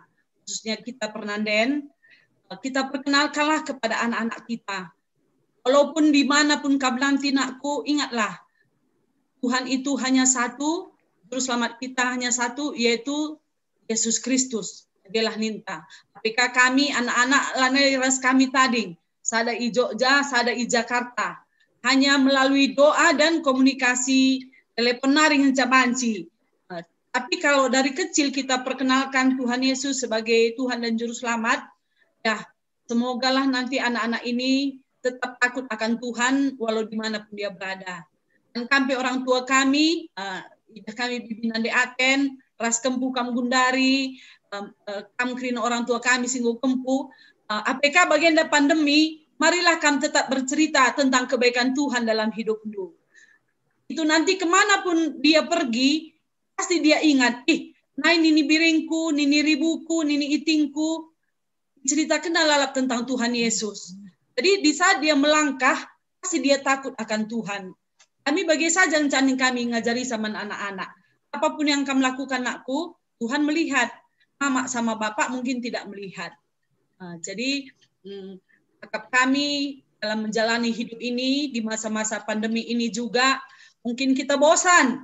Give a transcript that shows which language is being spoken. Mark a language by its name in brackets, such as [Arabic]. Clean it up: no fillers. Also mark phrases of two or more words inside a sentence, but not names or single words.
[Indonesian] Khususnya kita Pernanden, kita perkenalkanlah kepada anak-anak kita. Walaupun dimanapun [Batak Karo] kablanti nakku, [Indonesian] ingatlah, Tuhan itu hanya satu, Juru Selamat kita hanya satu, yaitu Yesus Kristus. [Batak Karo] Dialah ninta. Apakah kami anak-anak lanai ras kami tadi, sada i Jogja, sada i Jakarta, [Indonesian] hanya melalui doa dan komunikasi [Batak Karo] teleponaring hencabanci. [Indonesian] Tapi kalau dari kecil kita perkenalkan Tuhan Yesus sebagai Tuhan dan Juru Selamat, ya semogalah nanti anak-anak ini tetap takut akan Tuhan walau dimanapun dia berada. Dan kami orang tua kami, kami pimpinan di Aten, [Batak Karo] ras kempu kam gundari, [Indonesian] kam krina orang tua kami singgu kempu, APK bagian dari pandemi, marilah kami tetap bercerita tentang kebaikan Tuhan dalam hidupmu. Itu nanti kemanapun dia pergi, pasti dia ingat, [Batak Karo] nini biringku, nini ribuku, nini itingku, [Indonesian] cerita kenal lalap tentang Tuhan Yesus. Jadi di saat dia melangkah, pasti dia takut akan Tuhan. Kami bagi saja rencana kami ngajari sama anak-anak. Apapun yang kami lakukan nakku, Tuhan melihat. Mama sama bapak mungkin tidak melihat. Jadi kami dalam menjalani hidup ini, di masa-masa pandemi ini juga, mungkin kita bosan.